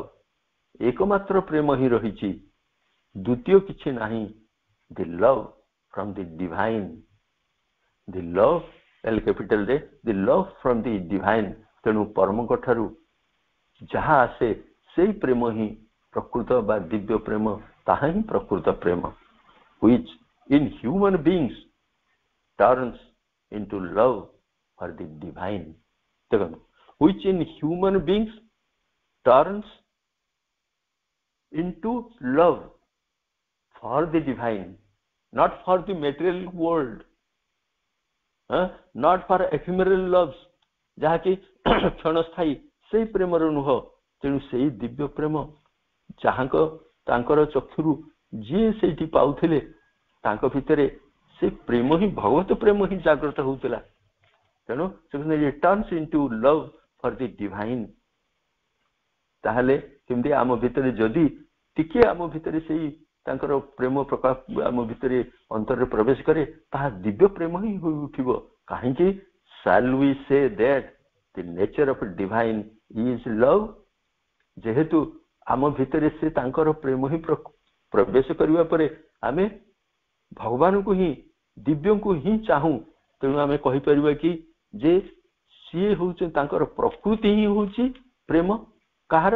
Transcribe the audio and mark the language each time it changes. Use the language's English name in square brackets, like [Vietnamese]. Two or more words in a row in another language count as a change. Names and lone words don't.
[Odia] ଏକମାତ୍ର ପ୍ରେମ ହିଁ ରହିଛି, ଦ୍ୱିତୀୟ କିଛି ନାହିଁ। [English] the love from the divine. the love L କ୍ୟାପିଟାଲରେ, the love from the divine. [Odia] ତେଣୁ ପରମଙ୍କ ଠାରୁ ଯାହା ଆସେ ସେଇ ପ୍ରେମ ହିଁ ପ୍ରକୃତ ବା ଦିବ୍ୟ ପ୍ରେମ, ତାହା ହିଁ ପ୍ରକୃତ ପ୍ରେମ। [English] which in human beings turns into love for the divine. ଦେଖନ୍ତୁ, which in human beings turns into love for the divine, not for the material world, not for ephemeral loves, [Odia] ଯାହାକି କ୍ଷଣସ୍ଥାୟୀ, ସେଇ ପ୍ରେମର ନୁହଁ। ତେଣୁ ସେଇ ଦିବ୍ୟ ପ୍ରେମ ଯାହାଙ୍କ ତାଙ୍କର ଚକ୍ଷୁରୁ ଯିଏ ସେଇଠି ପାଉଥିଲେ, ତାଙ୍କ ଭିତରେ ସେ ପ୍ରେମ ହିଁ ଭଗବତ ପ୍ରେମ ହିଁ ଜାଗ୍ରତ ହଉଥିଲା। ତେଣୁ ସେ [English] turns into love for the divine. [Odia] ତାହେଲେ କେମିତି ଆମ ଭିତରେ ଯଦି ଟିକେ ଆମ ଭିତରେ ସେଇ ତାଙ୍କର ପ୍ରେମ ପ୍ରକାଶ ଆମ ଭିତରେ ଅନ୍ତରରେ ପ୍ରବେଶ କରେ, ତାହା ଦିବ୍ୟ ପ୍ରେମ ହିଁ ହୋଇ ଉଠିବ। କାହିଁକି? [English] shall we say that the nature of divine is love? [Odia] ଯେହେତୁ ଆମ ଭିତରେ ସେ ତାଙ୍କର ପ୍ରେମ ହିଁ ପ୍ରବେଶ କରିବା ପରେ ଆମେ ଭଗବାନଙ୍କୁ ହିଁ, ଦିବ୍ୟଙ୍କୁ ହିଁ ଚାହୁଁ। ତେଣୁ ଆମେ କହିପାରିବା କି ଯେ ସିଏ ହଉଛି ତାଙ୍କର ପ୍ରକୃତି ହିଁ ହଉଛି ପ୍ରେମ। କାହାର?